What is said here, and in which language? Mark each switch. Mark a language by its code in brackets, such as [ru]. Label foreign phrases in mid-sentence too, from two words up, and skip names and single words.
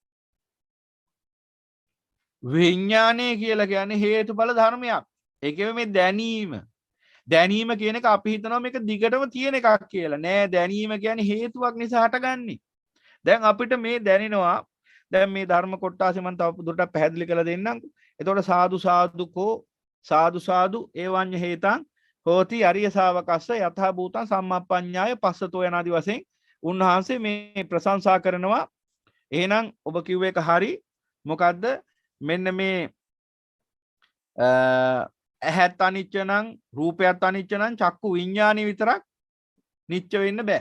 [si] විඥානය කියලා කියන්නේ හේතුඵල ධර්මයක්. ඒකෙම මේ දැනීම. දැනීම කියන එක අපි හිතනවා මේක දිගටම තියෙන එකක් කියලා. නෑ දැනීම කියන්නේ හේතුවක් නිසා හටගන්නේ. දැන් අපිට මේ දැනෙනවා දැන් මේ ධර්ම කොටාසෙ මම තව දුරටත් පැහැදිලි කරලා දෙන්නම්. [pi] එතකොට සාදු සාදුකෝ සාදු සාදු ඒවඤ්ඤ හේතං හෝති අරිය ශාවකස්ස යථා භූතං සම්මප්පඤ්ඤාය පස්සතෝ [si] යනාදි වශයෙන් උන්වහන්සේ මේ ප්‍රශංසා කරනවා. එහෙනම් ඔබ කිව්ව එක හරි. මොකද්ද? මෙන්න මේ ඇහත් අනිච්ච නම් රූපයත් අනිච්ච නම් චක්කු විඥානෙ විතරක් නිච්ච වෙන්න බෑ.